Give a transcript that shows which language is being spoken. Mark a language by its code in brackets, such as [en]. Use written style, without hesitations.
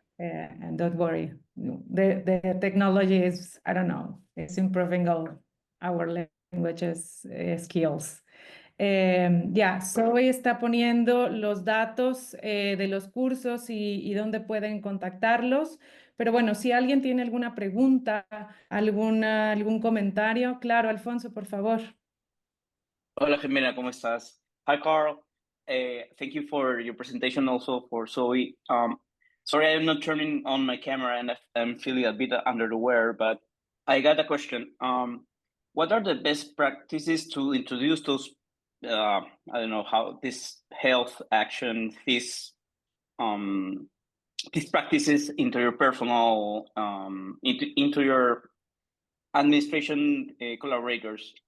[en] And don't worry, the technology is, I don't know, it's improving all our languages skills. [es] Ya, Zoe está poniendo los datos de los cursos y dónde pueden contactarlos. Pero bueno, si alguien tiene alguna pregunta, algún comentario, claro, Alfonso, por favor. Hola, Jimena, ¿cómo estás? [en] Hi, [es] Carl. [en] Thank you for your presentation, also for Zoe. Sorry, I'm not turning on my camera and I'm feeling a bit under the weather, but I got a question. What are the best practices to introduce those, I don't know, how this health action, these practices into your personal, into your administration collaborators?